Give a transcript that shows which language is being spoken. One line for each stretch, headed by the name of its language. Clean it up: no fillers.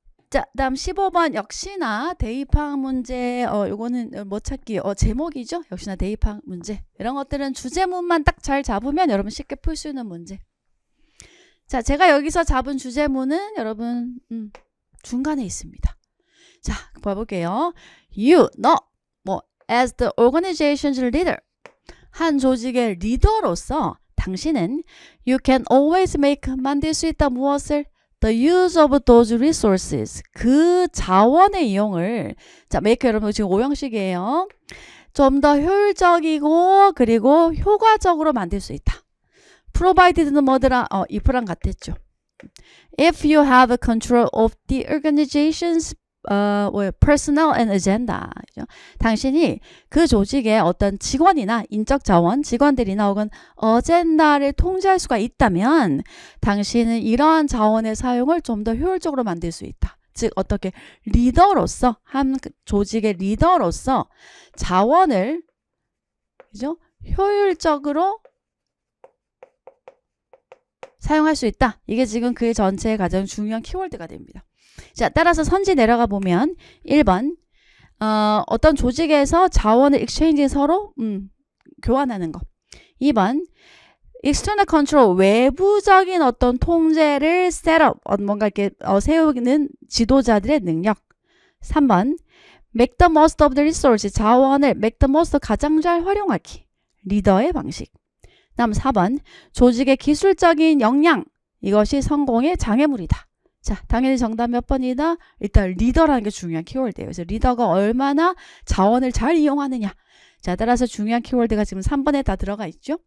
Korean: 자, 다음 15번 역시나 대입학 문제. 요거는 뭐 찾기 제목이죠. 역시나 대입학 문제. 이런 것들은 주제문만 딱 잘 잡으면 여러분 쉽게 풀 수 있는 문제. 자, 제가 여기서 잡은 주제문은 여러분 중간에 있습니다. 자, 봐볼게요.
English: 뭐 as the organization's leader.
Korean: 한 조직의 리더로서 당신은
English: you can always
Korean: 만들 수 있다 무엇을?
English: The use of those resources.
Korean: 그 자원의 이용을 자, make 여러분 지금 5형식이에요. 좀 더 효율적이고 그리고 효과적으로 만들 수 있다. provided는 뭐더라? if랑 같았죠.
English: If you have control of the organization's personnel and agenda.
Korean: 당신이 그 조직의 어떤 직원이나 인적 자원, 직원들이나 혹은 어젠다를 통제할 수가 있다면 당신은 이러한 자원의 사용을 좀 더 효율적으로 만들 수 있다. 즉 어떻게 리더로서 한 조직의 리더로서 자원을 그죠? 효율적으로 사용할 수 있다. 이게 지금 그의 전체의 가장 중요한 키워드가 됩니다. 자, 따라서 선지 내려가 보면 1번 어떤 조직에서 자원을 exchange 서로 교환하는 거. 2번
English: external control
Korean: 외부적인 어떤 통제를
English: set up
Korean: 뭔가 이렇게 세우는 지도자들의 능력. 3번
English: make the most of the resource
Korean: 자원을
English: make the most
Korean: 가장 잘 활용하기. 리더의 방식. 다음 4번 조직의 기술적인 역량 이것이 성공의 장애물이다. 자, 당연히 정답 몇 번이다? 일단 리더라는 게 중요한 키워드예요. 그래서 리더가 얼마나 자원을 잘 이용하느냐. 자, 따라서 중요한 키워드가 지금 3번에 다 들어가 있죠.